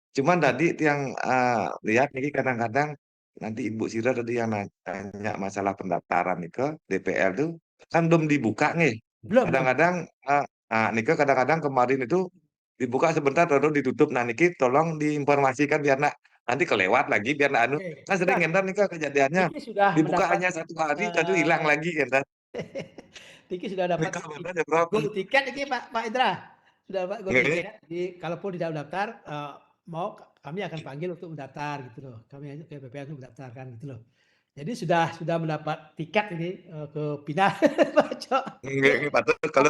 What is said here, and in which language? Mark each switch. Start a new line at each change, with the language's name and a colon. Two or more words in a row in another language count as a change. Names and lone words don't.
Indonesian: Cuman tadi yang lihat niki kadang-kadang nanti Ibu Sira tadi yang nanya masalah pendaftaran nih ke DPL tuh kan belum dibuka nih. Belum. Kadang-kadang Nika kadang-kadang kemarin itu dibuka sebentar baru ditutup. Nah Niki tolong diinformasikan biar nanti kelewat lagi biar anu. Oke. Kan sering
Sasak: enten Nika
Indonesian: kejadiannya Niki sudah dibuka mendapat hanya 1 hari lalu hilang lagi enten. Niki sudah dapat Nika bener ya Prof. gold tiket ini Pak Indra. Sudah dapat gold Nggih. tiket. Jadi kalaupun tidak mendaftar, mau kami akan panggil untuk mendaftar gitu loh. Kami ke PPN untuk mendaftarkan gitu loh. Jadi sudah mendapat tiket ini ke Pinang Pak Cok.
Sasak: Nggih, patut.
Indonesian: Kalau